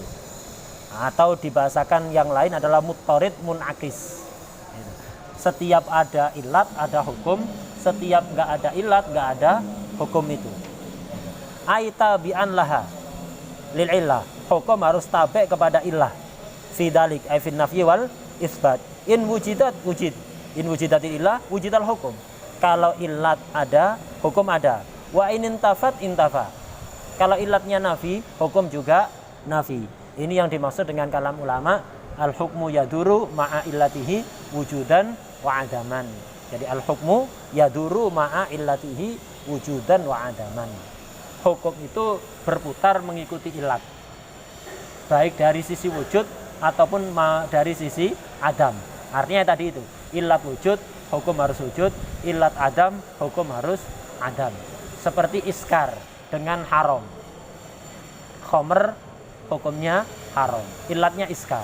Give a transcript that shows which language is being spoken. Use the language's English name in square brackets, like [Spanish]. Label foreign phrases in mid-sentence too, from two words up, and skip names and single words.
[Indonesian] Atau dibahasakan yang lain adalah [Arabic] مطرد منعكس. [Indonesian] Setiap ada ilat ada hukum, setiap nggak ada ilat nggak ada hukum itu. [Arabic] أي تابعا لها للعلة, [Indonesian] hukum harus tabe kepada illah. [Arabic] في ذلك أي في النفي والإثبات. إن وجدت وجد، إن وجدت العلة وجد الحكم. [Indonesian] Kalau ilat ada, hukum ada. [Arabic] وإن انتفت انتفى. [Indonesian] Kalau ilatnya nafi, hukum juga nafi. Ini yang dimaksud dengan kalam ulama, [Arabic] الحكم يدور مع علته وجودا وعدما. Jadi الحكم يدور مع علته وجودا وعدما. [Indonesian] Hukum itu berputar mengikuti ilat, baik dari sisi wujud ataupun dari sisi adam. Artinya tadi itu, ilat wujud, hukum harus wujud, ilat adam, hukum harus adam. Seperti iskar dengan haram. Khomer hukumnya haram, ilatnya iskar.